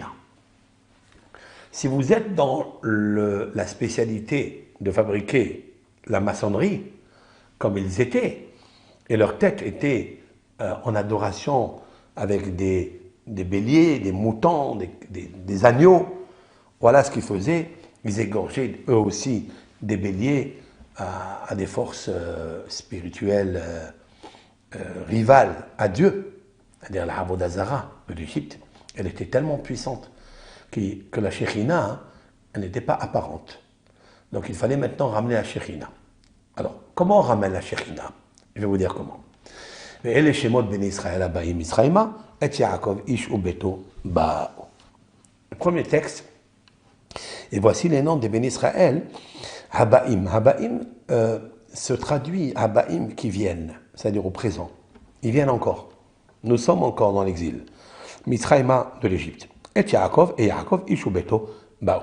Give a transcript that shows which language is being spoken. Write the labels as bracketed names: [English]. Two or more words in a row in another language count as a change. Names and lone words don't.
[French] Si vous êtes dans la spécialité de fabriquer la maçonnerie, comme ils étaient, et leur tête était en adoration avec des béliers, des moutons, des agneaux, voilà ce qu'ils faisaient, Ils égorgeaient eux aussi des béliers à des forces spirituelles rivales à Dieu, c'est-à-dire la Avodazara de l'Égypte. Elle était tellement puissante que la Shekhina, hein, elle n'était pas apparente. Donc il fallait maintenant ramener la Shekhina. Alors, comment on ramène la Shekhina? Je vais vous dire comment. [Hebrew] ואלה שמות בני ישראל הבאים מצרימה, את יעקב איש וביתו באו. [French] Le premier texte, et voici les noms des bénis Israël, Habaim. Habaim se traduit Habaim qui viennent, c'est-à-dire au présent. Ils viennent encore. Nous sommes encore dans l'exil. Mitzraïma de l'Égypte. Et Yaakov, [Hebrew] איש וביתו באו.